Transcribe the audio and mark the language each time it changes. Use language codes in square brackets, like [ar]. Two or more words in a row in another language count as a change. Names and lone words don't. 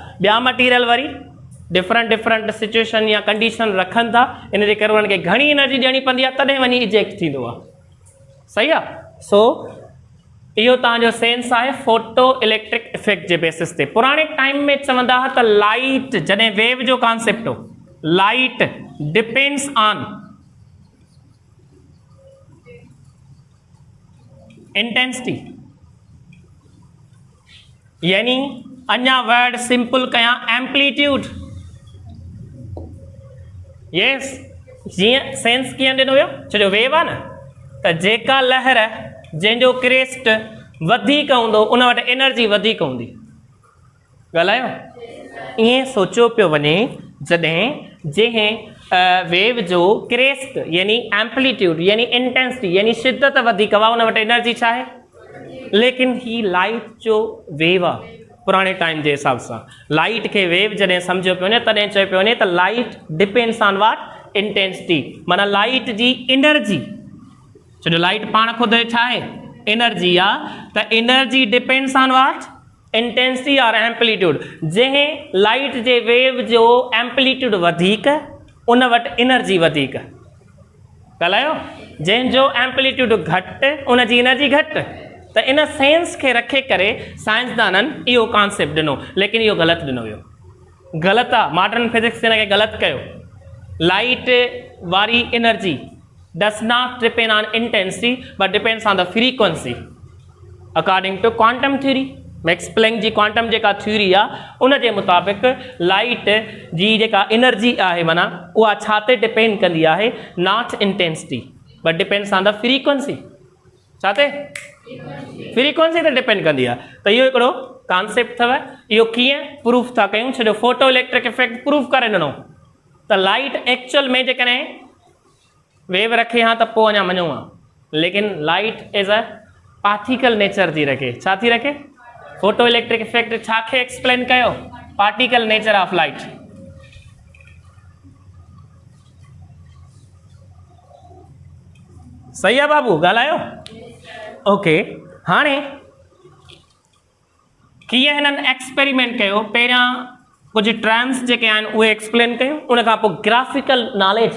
[sd] ॿिया मटीरियल वरी [en] different situation [sd] या कंडीशन रखनि था, इन जे करे उन्हनि खे घणी एनर्जी ॾियणी पवंदी आहे, तॾहिं वञी इजेक्ट थींदो आहे। सही आहे। सो इहो तव्हांजो सेंस आहे [en] photo electric effect [sd] जे बेसिस ते। पुराणे टाइम में चवंदा हुआ त लाइट, जॾहिं वेव जो कॉन्सेप्ट हो, [en] light depends on intensity. [sd] यानी अञा [en] word simple [sd] कयां, एम्पलीट्यूड। यस, जीअं सेंस कीअं ॾिनो वियो? छो जो वेव आहे न, त जेका लहर जंहिंजो क्रेस्ट वधीक हूंदो उन वटि एनर्जी वधीक हूंदी। ॻाल्हायो। ईअं सोचियो पियो वञे, जंहिं वेव जो क्रेस्ट यानी एम्पलीट्यूड यानी इंटेंसिटी यानी शिद्दत वधीक आहे, उन वटि एनर्जी छा आहे? लेकिन ही लाइट जो वेव आहे। पुराणे टाइम जे हिसाब सां लाइट खे वेव जॾहिं सम्झो पियो वञे, तॾहिं चयो पियो वञे त [en] light depends on what? [sd] इंटेंसिटी। माना लाइट जी एनर्जी। छो जो लाइट पाण ख़ुदि छा आहे? एनर्जी आहे। त [en] energy depends on what? [sd] इंटेंसिटी और एम्पलीट्यूड। जंहिं लाइट जे वेव जो एम्पलीट्यूड वधीक, उन वटि एनर्जी वधीक। ॻाल्हायो। जंहिंजो एम्पलीट्यूड घटि, उनजी एनर्जी घटि। त इन सेंस खे रखे करे साइंसदाननि इहो कॉन्सेप्ट ॾिनो, लेकिन इहो ग़लति ॾिनो वियो। ग़लति आहे। [en] modern physics [sd] हिन खे ग़लति कयो। लाइट वारी एनर्जी [en] does not depend on intensity but depends on the frequency according to quantum theory. [sd] मैक्स प्लैंक जी क्वांटम जेका थ्योरी आहे उन जे मुताबिक़ लाइट जी जेका एनर्जी आहे माना उहा छा ते डिपेंड कंदी आहे, [en] not intensity but depends on the frequency. [sd] छा ते फ्रीक्वेंसी ते डिपेंड कंदी आहे। त इहो हिकिड़ो कॉन्सेप्ट अथव। इहो कीअं प्रूफ था कयूं, छो जो [en] photo electric effect [sd] प्रूफ करे ॾिनो त लाइट एक्चुअल में जेकॾहिं वेव रखे हा त पोइ अञा मञूं आहे, लेकिन [en] light is a particle nature [sd] थी रखे। छा थी रखे? [en] photo electric effect [sd] छा खे एक्सप्लेन कयो? [en] particle nature of light. [sd] सही आहे बाबू, ॻाल्हायो? ओके, हाणे कीअं हिननि एक्सपेरिमेंट कयो, पहिरियां कुझु टर्म्स जेके आहिनि उहे एक्सप्लेन कयूं, उन खां पोइ [en] graphical knowledge.